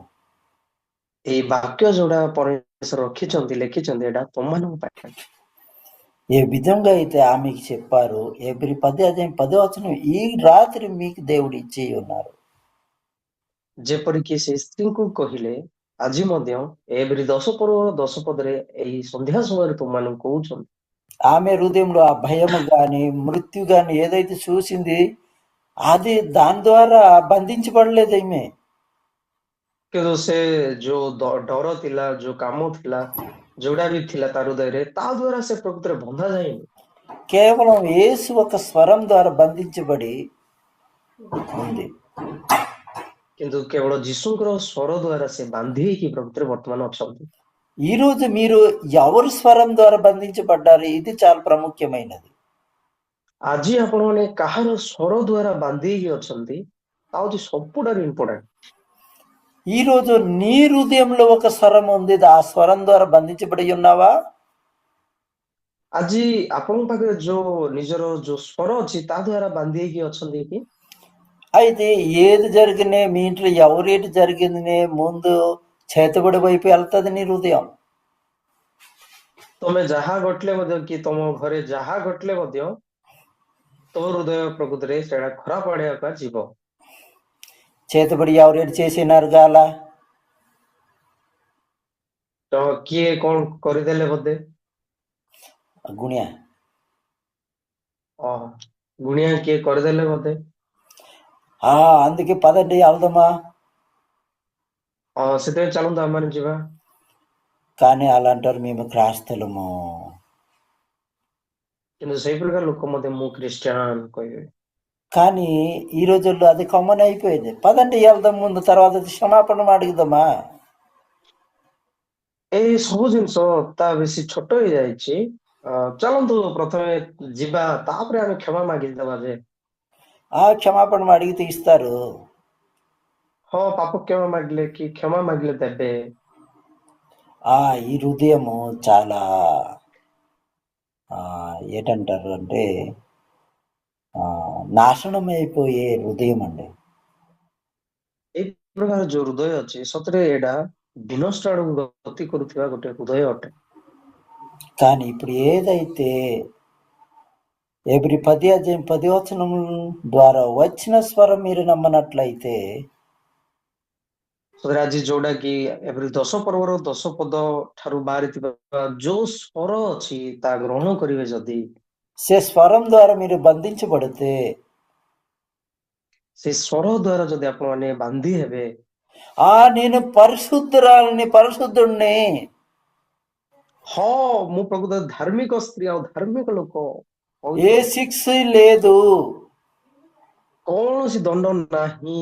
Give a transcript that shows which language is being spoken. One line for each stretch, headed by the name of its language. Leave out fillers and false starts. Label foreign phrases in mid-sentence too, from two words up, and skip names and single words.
Odia: ଏଇ ବାକ୍ୟ ଯୋଉଟା ପରମేଶ୍ୱର ରଖିଛନ୍ତି, ଲେଖିଛନ୍ତି, ଏଇଟା ତମମାନଙ୍କ ପାଇଁ।
Telugu: ఏ విధంగా అయితే ఆమెకి చెప్పారు, ఎబ్రి 10:10 ఈ రాత్రి మీకు దేవుడు ఇచ్చి ఉన్నారు.
Odia: ଯେପରିକି ସେ ସ୍ତ୍ରୀଙ୍କୁ କହିଲେ, ଆଜି ମଧ୍ୟ ଏଭଳି 10 ପଦରେ ଏଇ ସନ୍ଧ୍ୟା ସମୟରେ ତୁମମାନଙ୍କୁ କହୁଛନ୍ତି।
Telugu: ఆమె హృదయంలో ఆ భయము గాని మృత్యు గాని ఏదైతే చూసింది, అది దాని ద్వారా బంధించబడలేదు ఈమె.
Odia: କିନ୍ତୁ ସେ ଯୋଉ ଡର ଥିଲା, ଯୋଉ କାମ ଥିଲା, ଯୋଉଟା ବି ଥିଲା ତା ହୃଦୟରେ, ତା ଦ୍ଵାରା ସେ ପ୍ରକୃତରେ ବନ୍ଧା ଯାଇନି।
Telugu: కేవలం యేసు ఒక స్వరం ద్వారా బంధించబడి ఉంది.
Odia: କିନ୍ତୁ କେବଳ ଯୀଶୁଙ୍କର ସ୍ୱର ଦ୍ଵାରା ସେ ବାନ୍ଧି ହେଇକି ପ୍ରକୃତରେ ବର୍ତ୍ତମାନ ଅଛନ୍ତି।
Telugu: ఈ రోజు మీరు ఎవరి స్వరం ద్వారా బంధించబడ్డారు, ఇది చాలా ప్రాముఖ్యమైనది.
Odia: ଆଜି ଆପଣମାନେ କାହାର ସ୍ୱର ଦ୍ଵାରା ବାନ୍ଧି ହେଇକି ଅଛନ୍ତି, ତା ହଉଛି ସବୁଠାରୁ ଇମ୍ପୋର୍ଟାଣ୍ଟ।
Telugu: ఈ రోజు నీ హృదయంలో ఒక స్వరం ఉంది, ఆ స్వరం ద్వారా బంధించబడి ఉన్నావా?
Odia: ଆଜି ଆପଣଙ୍କ ପାଖରେ ଯୋଉ ନିଜର ଯୋଉ ସ୍ୱର ଅଛି ତା ଦ୍ୱାରା ବାନ୍ଧି ହେଇକି ଅଛନ୍ତି କି?
Telugu: అయితే ఏది జరిగినా మీ ఇంట్లో ఎవరేటి జరిగింది ముందు చేతబడి వైపు వెళ్తుంది నీ హృదయం.
Odia: ତମେ ଯାହା ଘଟିଲେ ମଧ୍ୟ କି ତମ ଘରେ ଯାହା ଘଟିଲେ ମଧ୍ୟ ତୋ ହୃଦୟ ପ୍ରକୃତରେ ସେଇଟା ଖରାପ ଆଡିଆକୁ ଯିବ।
Telugu: చేతబడి ఎవరేటి చేసినారు గాల
Odia: ତ କିଏ କଣ କରିଦେଲେ ବୋଧେ
Telugu: గుణ్య
Odia: ଅ ଗୁଣିଆ କିଏ କରିଦେଲେ ବୋଧେ।
Telugu: అందుకే పదండి వెళ్దామా.
Odia: ସେଥିପାଇଁ ଚାଲନ୍ତୁ ଆମମାନେ ଯିବା।
Telugu: కానీ అలాంటారు మేము క్రైస్తలము.
Odia: କିନ୍ତୁ ସେଇ ପ୍ରକାର ଲୋକ ମଧ୍ୟ ମୁଁ ଖ୍ରୀଷ୍ଟିଆନ କହିବେ।
Telugu: కానీ ఈ రోజుల్లో అది కామన్ అయిపోయింది. పదండి వెళ్దాం, ముందు తర్వాత క్షమాపణ అడుగుదామా.
Odia: ଏଇ ସବୁ ଜିନିଷ ତା ବେଶୀ ଛୋଟ ହେଇଯାଇଛି। ଚାଲନ୍ତୁ ପ୍ରଥମେ ଯିବା ତାପରେ ଆମେ କ୍ଷମା ମାଗିଦବା ଯେ
Telugu: క్షమాపణ అడిగితే ఇస్తారు.
Odia: ହଁ ପାପ କ୍ଷମା ମାଗିଲେ କି କ୍ଷମା ମାଗିଲେ ଦେବେ।
Telugu: ఈ హృదయము చాలా ఏంటంటారు అంటే నాశనం అయిపోయే హృదయం అండి.
Odia: ଏଇ ପ୍ରକାର ଯୋଉ ହୃଦୟ ଅଛି ସତରେ ଏଇଟା ବିନଷ୍ଟ ଆଡକୁ ଗତି କରୁଥିବା ଗୋଟେ ହୃଦୟ ଅଟେ।
Telugu: కానీ ఇప్పుడు ఏదైతే ఎబ్రి 10 వచనం ద్వారా వచ్చిన స్వరం మీరు నమ్మనట్లయితే
Odia: ସତରେ ଆଜି ଯୋଉଟା କି ଏଭଳି 10 ପର୍ବର 10 ପଦ ଠାରୁ ବାହାରିଥିବା ଯୋଉ ସ୍ୱର ଅଛି ତା ଗ୍ରହଣ କରିବେ ଯଦି
Telugu: ସେ స్వరం ద్వారా మీరు బంధించబడితే
Odia: ସେ ସ୍ୱର ଦ୍ୱାରା ଯଦି ଆପଣମାନେ ବାନ୍ଧି ହେବେ
Telugu: నేను పరిశుద్ధురాలిని, పరిశుద్ధుణ్ణి,
Odia: ହଁ ମୁଁ ପ୍ରକୃତ ଧାର୍ମିକ ସ୍ତ୍ରୀ ଆଉ ଧାର୍ମିକ ଲୋକ,
Telugu: ఏ శిక్ష లేదు,
Odia: କୌଣସି ଦଣ୍ଡ ନାହିଁ,